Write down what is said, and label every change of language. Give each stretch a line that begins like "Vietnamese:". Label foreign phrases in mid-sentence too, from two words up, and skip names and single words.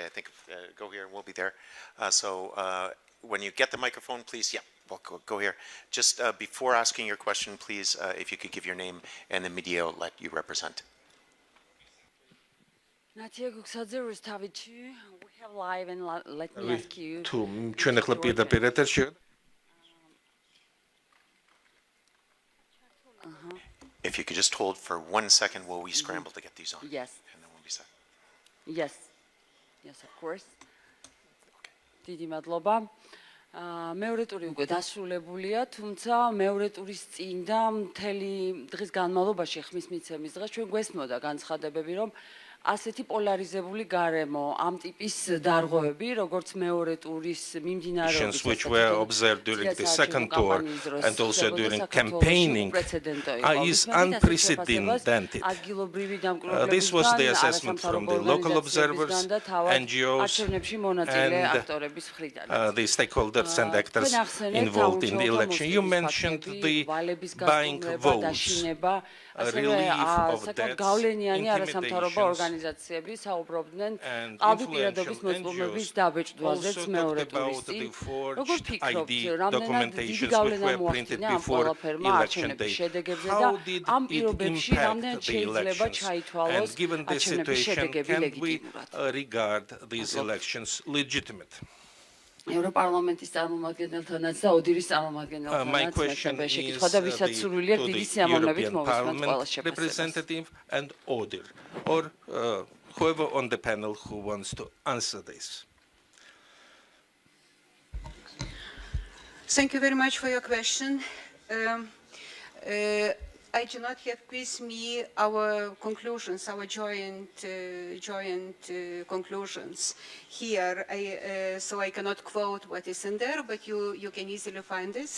English: I think go here and we'll be there. When you get the microphone, please, we'll go here. Just before asking your question, please, if you could give your name and the media outlet you represent. We have live and let me ask you.
Georgian: თუ ჩვენ ახლა პირდაპირ ეთერში
English: If you could just hold for 1 second while we scramble to get these on. Yes. And then we'll be set. Yes. Yes, of course.
Georgian: დიდი მადლობა. მეორე ტური უკვე დასრულებულია, თუმცა მეორე ტურის წინ და მთელი დღის განმავლობაში ხმის მიცემის დღეს ჩვენ გვესმოდა განცხადებები, რომ ასეთი პოლარიზებული გარემო, ამ ტიპის დარღვევები, როგორც მეორე ტურის მიმდინარეობის
English: which were observed during the second tour and also during campaigning is unprecedented. This was the assessment from the local observers, NGOs, and the stakeholders and actors involved in the election. You mentioned the buying votes, relief of debts, intimidations,
Georgian: ორგანიზაციები საუბრობდნენ ალბიპირადობის მოწმობების დაბეჭდვაზეც მეორე ტურის წინ. როგორ ფიქრობთ, რამდენად დიდი გავლენა მოახდინა ამ ყველაფერმა არჩევნების შედეგებზე და ამ პირობებში რამდენად შეიძლება ჩაითვალოს არჩევნების შედეგები ლეგიტიმურად? ევროპარლამენტის წარმომადგენელთანაც და ოდირის წარმომადგენელთანაც მეცნებე შეკითხვა და ვისაც სურვილი აქვს დიდი სიამოვნებით მოვისმენთ ყველა
English: representative and Odir, or whoever on the panel who wants to answer this. Thank you very much for your question. I do not have with me our conclusions, our joint conclusions here, so I cannot quote what is in there, but you can easily find this.